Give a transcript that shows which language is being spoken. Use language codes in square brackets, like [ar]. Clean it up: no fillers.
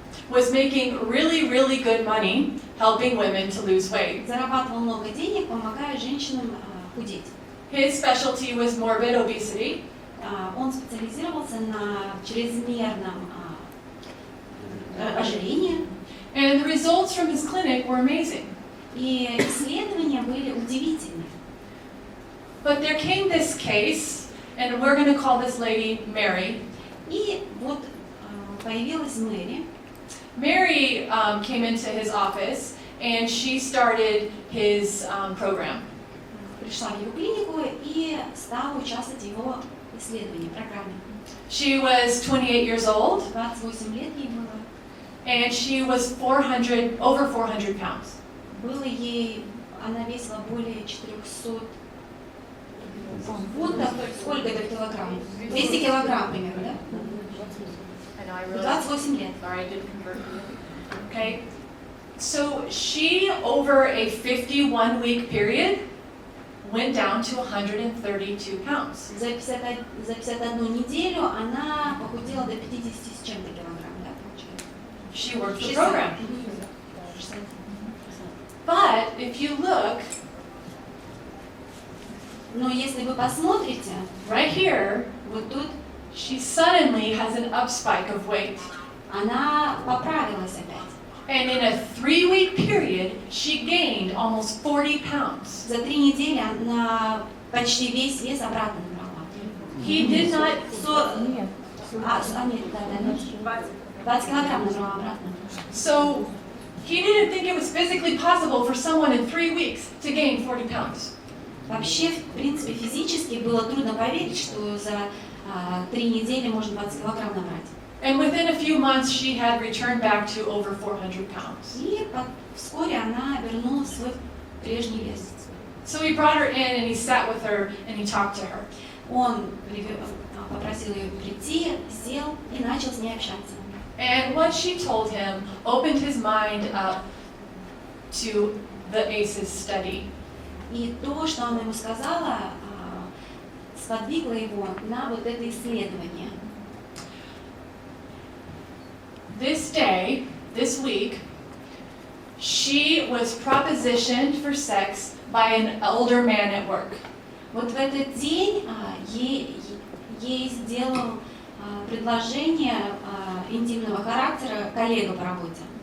[en] was making really good money helping women to lose weight. [ru] зарабатывал много денег, помогая женщинам худеть. [en] His specialty was morbid obesity. [ru] Он специализировался на чрезмерном ожирении. [en] And the results from his clinic were amazing. [ru] И исследования были удивительны. [en] But there came this case, and we're going to call this lady Mary. [ru] И вот появилась Мэри. [en] Mary came into his office, and she started his program. [ru] Пришла в его клинику и стала участвовать в его исследовании, программе. [en] She was 28 years old. [ru] 28 лет ей было. [en] And she was over 400 pounds. [ru] Было ей, она весила более 400 фунтов, сколько это в килограмм? 200 килограмм примерно, да? 28 лет. [en] Sorry, I didn't convert you. Okay. So she, over a 51-week period, went down to 132 pounds. [ru] За 51 неделю она похудела до 50 с чем-то килограмм, да, получается? [en] She worked the program. But if you look, [ru] но если вы посмотрите, [en] right here, [ru] вот тут, [en] she suddenly has an up spike of weight. [ru] Она поправилась опять. [en] And in a 3-week period, she gained almost 40 pounds. [ru] За 3 недели она почти весь вес обратно набрала. [en] He did not. [ru] 20 килограмм набрала обратно. [en] So he didn't think it was physically possible for someone in 3 weeks to gain 40 pounds. [ru] Вообще, в принципе, физически было трудно поверить, что за 3 недели можно 20 килограмм набрать. [en] And within a few months, she had returned back to over 400 pounds. [ru] И вскоре она вернула свой прежний вес. [en] So he brought her in and he sat with her and he talked to her. [ru] Он попросил ее прийти, сел и начал с ней общаться. [en] And what she told him opened his mind up to the ACEs study. [ru] И то, что она ему сказала, сподвигло его на вот это исследование. [en] This day, this week, she was propositioned for sex by an older man at work. [ru] Вот в этот день ей сделал предложение интимного характера коллега по работе.